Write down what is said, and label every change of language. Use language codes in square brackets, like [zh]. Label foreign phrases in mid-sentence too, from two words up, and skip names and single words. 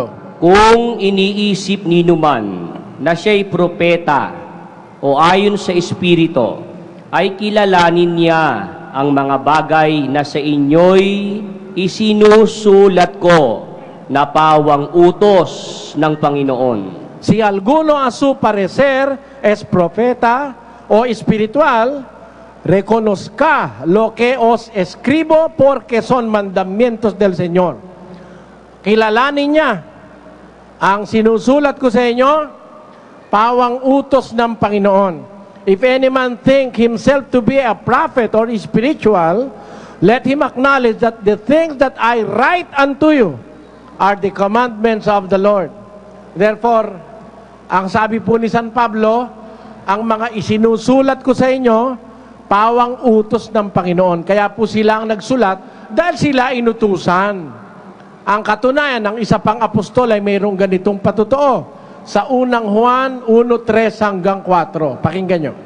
[tl] Kung iniisip ninuman na siya'y propeta o ayon sa Espiritu, ay kilalanin niya ang mga bagay na sa inyo'y isinusulat ko na pawang utos ng Panginoon. [es] Si alguno a su parecer es profeta o espiritual, reconozca lo que os escribo porque son mandamientos del Señor. [tl] Kilalanin niya ang sinusulat ko sa inyo, pawang utos ng Panginoon. [en] If any man think himself to be a prophet or spiritual, let him acknowledge that the things that I write unto you are the commandments of the Lord. Therefore, [tl] ang sabi po ni San Pablo, ang mga isinusulat ko sa inyo, pawang utos ng Panginoon. Kaya po sila ang nagsulat dahil sila inutusan. Ang katunayan, ng isa pang apostol ay mayroong ganitong patotoo. Sa unang Juan 1:3 hanggang 4. Pakinggan nyo.